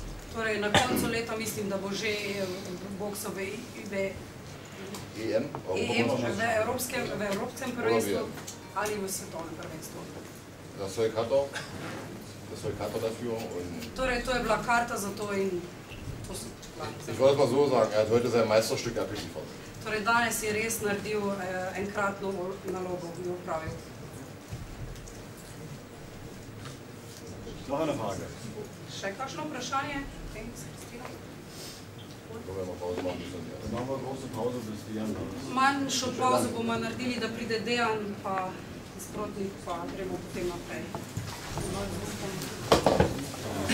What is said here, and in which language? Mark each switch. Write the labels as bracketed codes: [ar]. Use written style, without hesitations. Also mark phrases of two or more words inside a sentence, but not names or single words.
[sl] Torej, na koncu leta mislim, da bo že boksal v EM, v Evropskem prvenstvu ali v svetovnem prvenstvu. [de] Das Zeug hat er dafür. Und [sl] torej, to je bila karta za to in to so plani. [de] Ich wollte es mal so sagen, er hat heute sein Meisterstück abgeliefert. [sl] Torej, danes je res naredil enkratno nalogo, ki jo opravil. [de] Noch eine Frage. [sl] Še kakšno vprašanje? [de] Dann machen wir große Pause bis Dejan. [sl] Manjšo pauzo bomo naredili, da pride Dejan, pa sprotnik, pa gremo potem naprej.